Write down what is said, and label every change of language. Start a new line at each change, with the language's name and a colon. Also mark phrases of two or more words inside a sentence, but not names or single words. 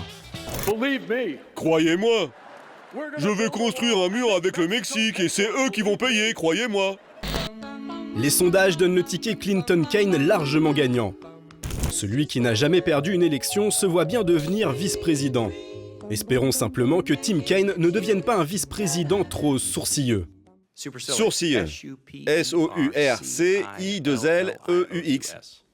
French: Croyez-moi, je vais construire un mur avec le Mexique et c'est eux qui vont payer, croyez-moi. Les sondages donnent le ticket Clinton-Kaine largement gagnant. Celui qui n'a jamais perdu une élection se voit bien devenir vice-président. Espérons simplement que Tim Kaine ne devienne pas un vice-président trop sourcilleux. Sourcilleux. S-O-U-R-C-I-2-L-E-U-X.